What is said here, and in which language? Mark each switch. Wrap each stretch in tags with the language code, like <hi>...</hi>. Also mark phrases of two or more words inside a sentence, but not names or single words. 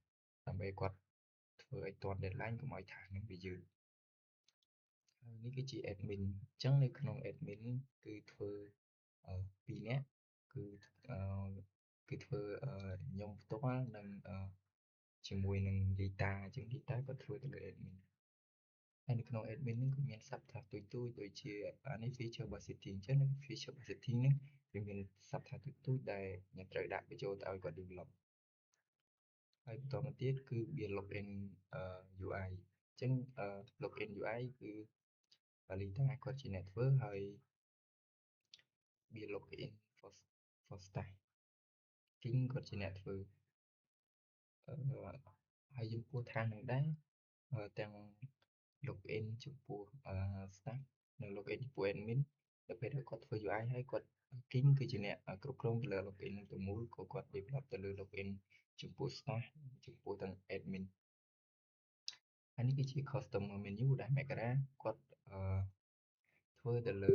<km>ដើម្បីគាត់ធ្វើឲ្យទាន់ deadline កុំឲ្យ task ហ្នឹងវាយឺតហើយនេះគឺជា admin អញ្ចឹងនៅក្នុង admin គឺធ្វើ 2នាក់គឺធ្វើខ្ញុំផ្ទាល់និងជាមួយនឹង data អញ្ចឹង data គាត់ធ្វើទៅលើ admin ហើយនៅក្នុង admin ហ្នឹងក៏មាន</km> <en>sub task</en> <km>ទូចៗដូចជានេះ</km> <en>feature about setting</en> <km>អញ្ចឹងនៅ</km> <en>feature about setting</en> <km>ហ្នឹងវាមាន</km> <en>sub task</en> <km>ទូចៗដែលខ្ញុំត្រូវដាក់បញ្ចូលទៅឲ្យគាត់ develop ហើយបន្តមកទៀតគឺ</km> <en>build login UI</en> <km>អញ្ចឹង</km> <en>login UI</en> <km>គឺLita គាត់ជាអ្នកធ្វើហើយ</km> <en>build login for staff</en> <km>King គាត់ជាអ្នកធ្វើហើយចំពោះថាសនឹងដែរទាំង login ចំពោះ staff និង login ចំពោះ admin ដល់ពេលគាត់ធ្វើ UI ហើយគាត់ King គឺជាអ្នកគ្រប់គ្រងទៅលើ login នឹងទាំងមូលក៏គាត់ develop ទៅលើ login ចំពោះ staff ចំពោះទាំង admin ហើយនេះគឺជា</km> <en>customer menu</en> <km>ដែល Makera គាត់ធ្វើទៅលើ</km>